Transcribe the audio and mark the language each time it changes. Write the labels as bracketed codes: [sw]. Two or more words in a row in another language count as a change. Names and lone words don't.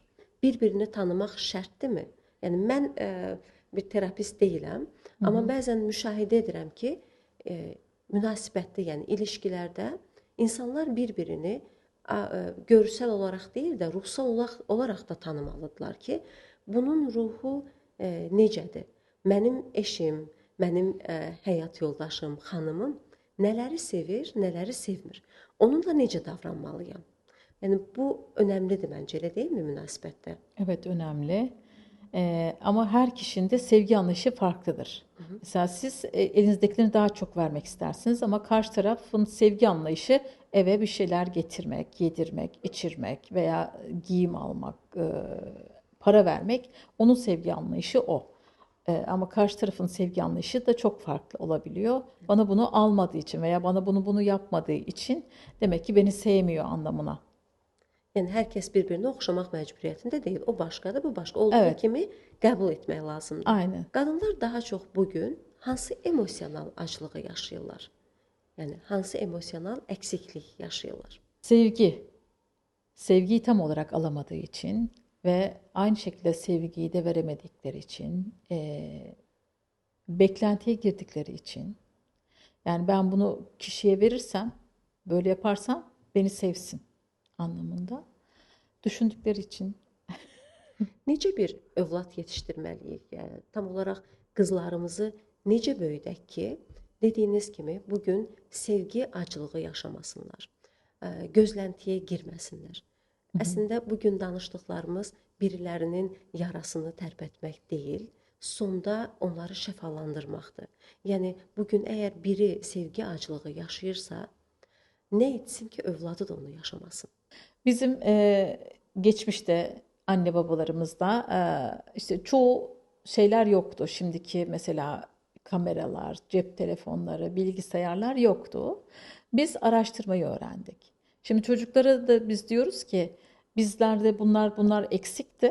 [az] Bir-birini tanımaq şərtdirmi? Yəni mən bir terapist deyiləm, amma bəzən müşahidə edirəm ki, münasibətdə, yəni ilişkilərdə insanlar bir-birini görsel olaraq deyil də ruhsal olaraq da tanımalıdırlar ki, bunun ruhu necədir? Mənim eşim, mənim həyat yoldaşım, xanımım nələri sevir, nələri sevmir? Onunla necə davranmalıyam? Yəni bu önemlidir bence, elə deyilmi münasibətdə? [tr] Evet, önemli. Ama her kişinin de sevgi anlayışı farklıdır. Mesela siz elinizdekileri daha çok vermek istersiniz ama karşı tarafın sevgi anlayışı eve bir şeyler getirmek, yedirmek, içirmek veya giyim almak, para vermek. Onun sevgi anlayışı o. Ama karşı tarafın sevgi anlayışı da çok farklı olabiliyor. Bana bunu almadığı için veya bana bunu yapmadığı için demek ki beni sevmiyor anlamına. [az] Yəni hər kəs bir-birinə oxşamaq məcburiyyətində deyil. O başqadır, bu başqa. Olduğu [tr] Evet. [az] kimi qəbul etmək lazımdır. [tr] Aynen. [az] Qadınlar daha çox bugün hansı emosional aclığı yaşayırlar? Yəni hansı emosional əksiklik yaşayırlar? [tr] Sevgi. Sevgiyi tam olarak alamadığı için ve aynı şekilde sevgiyi de veremedikleri için beklentiye girdikleri için, yani ben bunu kişiye verirsem, böyle yaparsam beni sevsin anlamında düşündükleri için. [az] Necə bir övlad yetişdirməliyik? Yəni tam olaraq qızlarımızı necə böyüdək ki, dediyiniz kimi bu gün sevgi acılığı yaşamasınlar, gözləntiyə girməsinlər. Əslində bu gün danışdıqlarımız birilərinin yarasını tərpətmək deyil, sonda onları şəfalandırmaqdır. Yəni bu gün əgər biri sevgi acılığı yaşayırsa, nə etsin ki, övladı da onu yaşamasın? [tr] Bizim geçmişte anne babalarımızda işte çoğu şeyler yoktu. Şimdiki mesela kameralar, cep telefonları, bilgisayarlar yoktu. Biz araştırmayı öğrendik. Şimdi çocuklara da biz diyoruz ki bizlerde bunlar eksikti.